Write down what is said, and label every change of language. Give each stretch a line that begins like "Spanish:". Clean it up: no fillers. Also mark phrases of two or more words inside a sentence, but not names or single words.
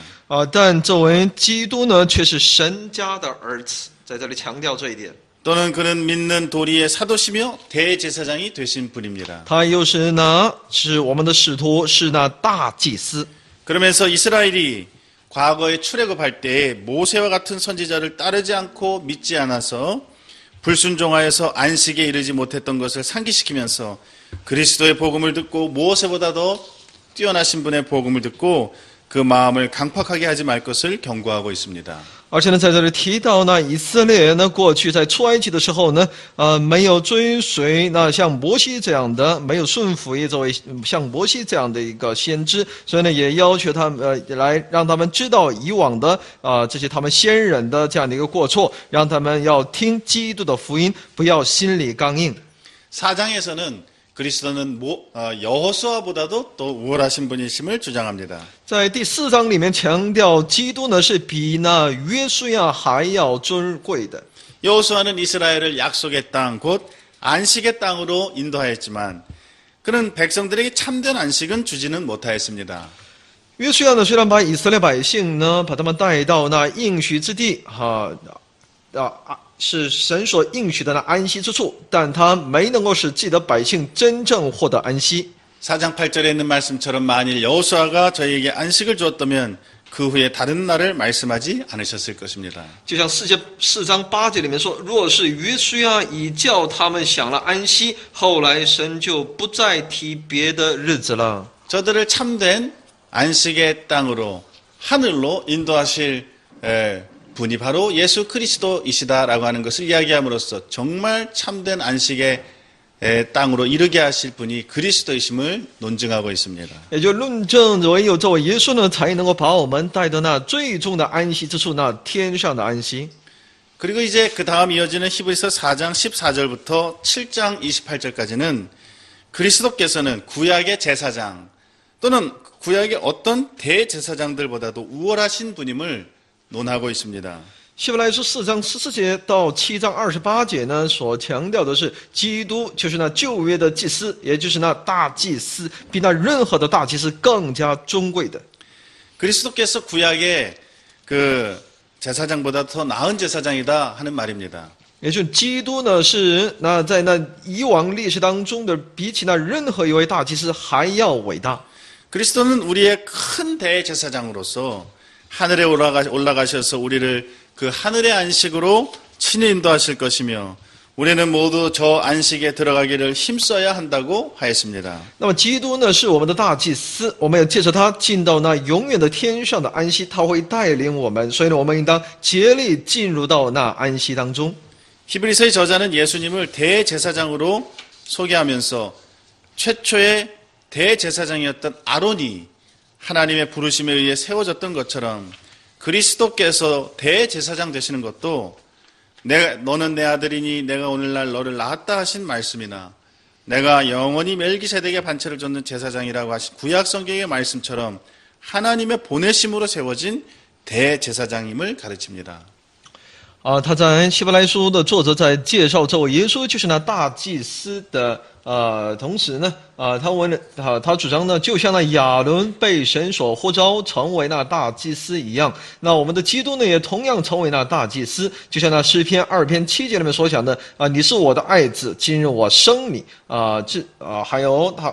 Chinese: 但作为基督呢，却是神家的儿子，在这里强调这一点。
Korean: 또는 그는 믿는 도리의 사도시며 대제사장이 되신 분입니다.
Chinese: 他又是我们的使徒，是那大祭司。
Korean: 그러면서 이스라엘이 과거에 출애굽할 때 모세와 같은 선지자를 따르지 않고 믿지 않아서 불순종하여서 안식에 이르지 못했던 것을 상기시키면서 그리스도의 복음을 듣고 모세보다도 뛰어나신 분의 복음을 듣고 그 마음을 강팍하게 하지 말 것을 경고하고 있습니다.
Chinese: 而且呢，在这里提到呢，以色列人呢，过去在出埃及的时候呢，没有追随那像摩西这样的，没有顺服也作为像摩西这样的一个先知，所以呢，也要求他们来让他们知道以往的这些他们先人的这样的一个过错，让他们要听基督的福音，不要心里刚硬。
Korean: 4장에서는 그리스도는 여호수아보다도 또 우월하신 분이심을 주장합니다.
Chinese: 在第4章里面强调，基督呢是比那约书亚还要尊贵的。
Korean: 여호수아는 이스라엘을 약속의 땅, 곧 안식의 땅으로 인도하였지만 그는 백성들에게 참된 안식은 주지는 못하였습니다.
Chinese: 约书亚呢，虽然把以色列百姓呢，把他们带到那应许之地，是神所应许的那安息之处，但他没能够使自己的百姓真正获得安息。
Korean: 4장 8절에 있는 말씀처럼 만일 여호수아가 저희에게 안식을 주었다면 그 후에 다른 날을 말씀하지 않으셨을 것입니다.
Chinese: 就像4章8节里面说，若是约书亚已叫他们享了安息，后来神就不再提别的日子了。
Korean: 저들을 참된 안식의 땅으로 하늘로 인도하실 분이 바로 예수 그리스도이시다라고 하는 것을 이야기함으로써 정말 참된 안식의 땅으로 이르게 하실 분이 그리스도이심을 논증하고 있습니다.
Chinese: 也就论证唯有这位耶稣呢，才能够把我们带到那最终的安息之处，那天上的安息。
Korean: 그리고 이제 그 다음 이어지는 히브리서 4장 14절부터 7장 28절까지는 그리스도께서는 구약의 제사장 또는 구약의 어떤 대제사장들보다도 우월하신 분임을 논하고 있습니다.
Chinese: 希伯来书4章14节到7章28节呢，所强调的是基督就是那旧约的祭司，也就是那大祭司，比那任何的大祭司更加尊贵的。
Korean: 그리스도께서 구약의 그 제사장보다 더 나은 제사장이다 하는 말입니다.
Chinese: 也就是基督呢，是那在那以往历史当中的，比起那任何一位大祭司还要伟大。
Korean: 그리스도는 우리의 큰 대제사장으로서 하늘에 올라가셔서 우리를 그 하늘의 안식으로 친히 인도하실 것이며 우리는 모두 저 안식에 들어가기를 힘써야 한다고 하였습니다.
Chinese: 那么基督呢，是我们的大祭司，我们要借着他进到那永远的天上的安息，他会带领我们，所以呢，我们应当竭力进入到那安息当中。
Korean: 히브리서의 저자는 예수님을 대제사장으로 소개하면서 최초의 대제사장이었던 아론이 하나님의 부르심에 의해 세워졌던 것처럼 그리스도께서 대제사장 되시는 것도 너는 내 아들이니 내가 오늘날 너를 낳았다 하신 말씀이나 내가 영원히 멜기세덱의 반차를 줬는 제사장이라고 하신 구약 성경의 말씀처럼 하나님의 보내심으로 세워진 대제사장임을 가르칩니다.
Chinese: 他在希伯来书的作者在介绍这位耶稣就是那大祭司的同时呢，他主张呢，就像那亚伦被神所呼召成为那大祭司一样，那我们的基督呢，也同样成为那大祭司，就像那诗篇2篇7节里面所讲的你是我的爱子，今日我生你还有他。